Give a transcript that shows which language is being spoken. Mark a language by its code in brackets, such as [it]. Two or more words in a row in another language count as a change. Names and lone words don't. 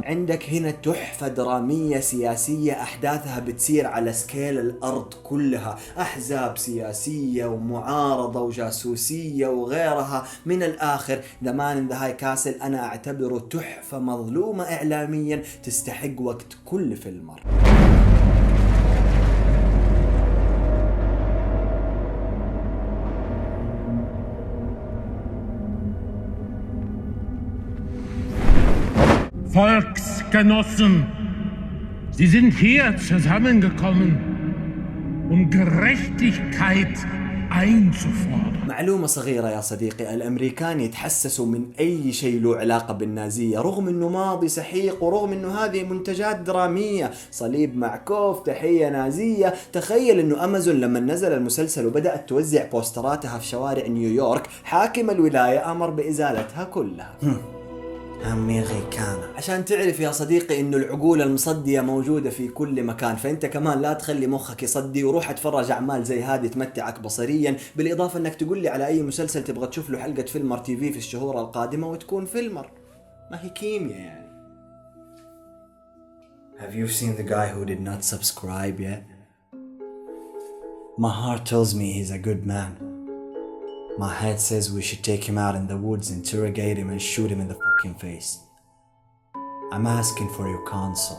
[ar] عندك هنا تحفة درامية سياسية أحداثها بتسير على سكيل الأرض كلها، أحزاب سياسية ومعارضة وجاسوسية وغيرها. من الآخر The Man in the High Castle أنا أعتبره تحفة مظلومة إعلاميا تستحق وقت كل فيلم. [de] Volksgenossen, Sie sind hier zusammengekommen, Gerechtigkeit einzufordern. [ar] معلومة صغيرة يا صديقي، الأمريكان يتحسسوا من أي شيء له علاقة بالنازية رغم أنه ماضي سحيق ورغم أنه هذه منتجات درامية. صليب معكوف، تحية نازية. تخيل أنه أمازون لما نزل المسلسل وبدأت توزع بوستراتها في شوارع نيويورك، حاكم الولاية أمر بإزالتها كلها. أمريكانا. عشان تعرف يا صديقي انه العقول المصدية موجودة في كل مكان، فانت كمان لا تخلي مخك يصدي وروح اتفرج اعمال زي هذه تمتعك بصريا، بالاضافة انك تقول لي على اي مسلسل تبغى تشوف له حلقة فيلمر تي في الشهور القادمة وتكون فيلمر. ما هي كيمياء يعني. [en] Have you seen the guy who did not subscribe yet? My heart tells me he's a good man. My head says we should take him out in the woods, interrogate him and shoot him in the fucking face. I'm asking for your counsel.